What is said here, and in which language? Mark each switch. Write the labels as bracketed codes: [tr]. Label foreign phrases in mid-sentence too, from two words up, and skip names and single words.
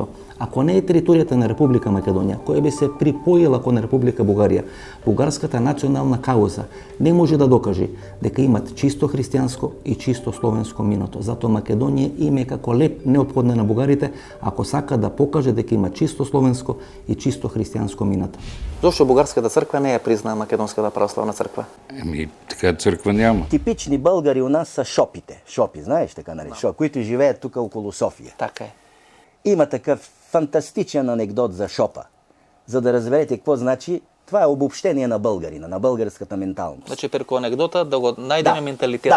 [mk] Ако не е територијата на Република Македонија, која би се припоила кон Република Бугарија, бугарската национална кауза не може да докаже дека имат чисто христијанско и чисто словенско минато. Затоа Македонија има како леп неопходна на бугарите ако сака да покаже дека има чисто словенско и чисто христијанско минато. Зошто бугарската црква не ја признаа Македонската православна црква? [bg] Така црква няма. Типични българи у нас са шопите. Шопи, знаеш така наречено, които живеят тук около София. Така е. Има такъв фантастичен анекдот за шопа. За да разберете какво значи, това е обобщение на българина, на българската менталност. [mk] Значи, преку анекдота да го најдеме менталитетот.